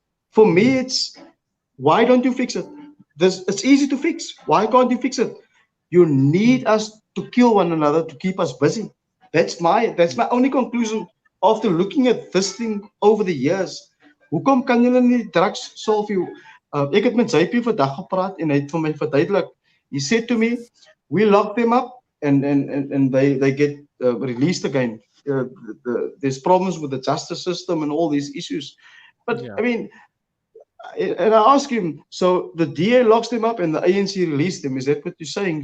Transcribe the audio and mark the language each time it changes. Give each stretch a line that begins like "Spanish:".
English: For me, it's why don't you fix it? It's easy to fix. Why can't you fix it? You need us to kill one another to keep us busy. That's my only conclusion after looking at this thing over the years.
Afrikaans: Hoekom kan julle nie drugs solve you? Ek het met JP vandag gepraat, en hy het vir my verduidelik.
English: He said to me, we lock them up, and they get released again. There's problems with the justice system and all these issues. But I mean, and I asked him, so the DA locks them up and the ANC released them. Is that what you're saying?